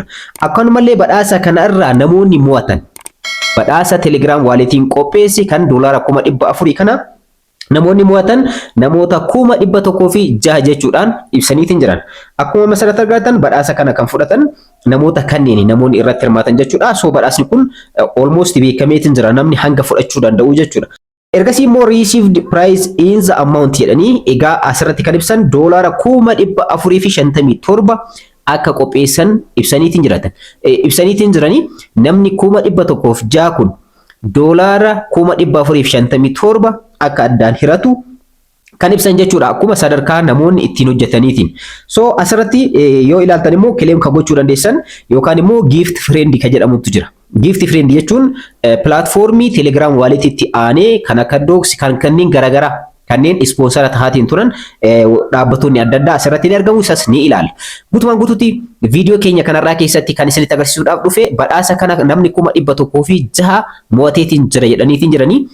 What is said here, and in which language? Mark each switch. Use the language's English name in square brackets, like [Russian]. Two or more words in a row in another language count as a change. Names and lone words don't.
[Oromo] Akkanumallee badhaasa kana irraa namoonni mo'atan badhaasa Telegram waalitiin qopheesse kan doolaara 400,000 kana namoonni mo'atan namoota 116 jechuudhaan ibsaniitiin jiran. Akkuma asirratti argatan badhaasa kana kan fudhatan namoota kanneen namoonni irratti hirmaatan jechuudha. So badhaasni kun almost beekameetiin jira namni hanga fudhachuu danda'u jechuudha. Ergasii immoo [English] received prize in the amount [Oromo] jedhanii egaa asirratti kan ibsan doolaara 457 akka qopheessan ibsaniitiin jiranii namni 116 kun doolaara 457 akka addaan hiratu kan ibsan jechuudha. Akkuma sadarkaa namoonni ittiin hojjetaniitiin. So asirratti yoo ilaaltan immoo claim kan gochuu dandeessan yookaan immoo [English] gift friend [Oromo] kan jedhamutu jira. [English] Gift friend [Oromo] jechuun platformii Telegram waaliitti aanee kan akka Docs kan kanneen garaagaraa kanneen sponsora tahaatiin turan dhaabbattoonni adda addaa asirratti ni argamu. Isas ni ilaalla. Guutumaan guutuutti viidiyoo keenya kanarraa keessatti kan isinitti agarsiisuudhaaf dhufe badhaasa kana namni 116 mo'ateetiin jira jedhaniitiin jiranii.